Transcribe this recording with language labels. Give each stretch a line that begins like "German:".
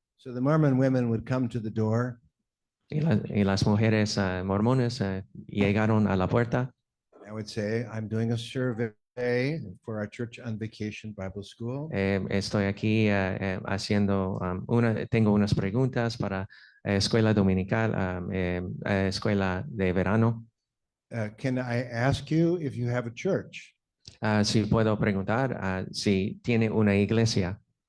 English: So the Mormon women would come to the door.
Spanish: Y las mujeres mormones llegaron a la puerta.
English: I would say, I'm doing a survey for our church on Vacation Bible School.
Spanish: Estoy aquí haciendo tengo unas preguntas para escuela dominical, escuela de verano.
English: Can I ask you if you have a church?
Spanish: Si puedo preguntar si tiene una iglesia.